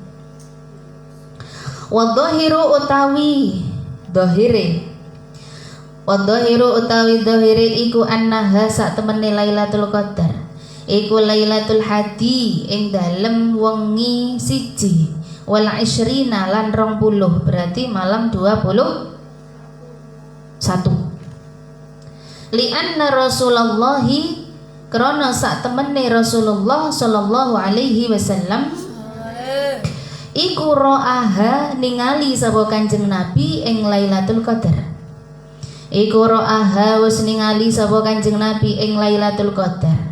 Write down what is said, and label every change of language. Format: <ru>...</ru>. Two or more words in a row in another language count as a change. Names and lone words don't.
<jv>Wadhahiru utawi dhahire, wadhahiru utawi dhahire iku annaha sak temene Lailatul Qadar iku Lailatul Hadi ing dalem wengi siji</jv> <ar>والعشرين</ar> <jv>lan 20, berarti malam 21.</jv> <ar>لأن رسول الله</ar> <jv>krana sak temene Rasulullah</jv> <ar>صلى الله عليه وسلم</ar> <jv>iku ro'aha ningali sapa Kanjeng Nabi ing Lailatul Qadar. Iku ro'aha wis ningali sapa Kanjeng Nabi ing Lailatul Qadar.</jv>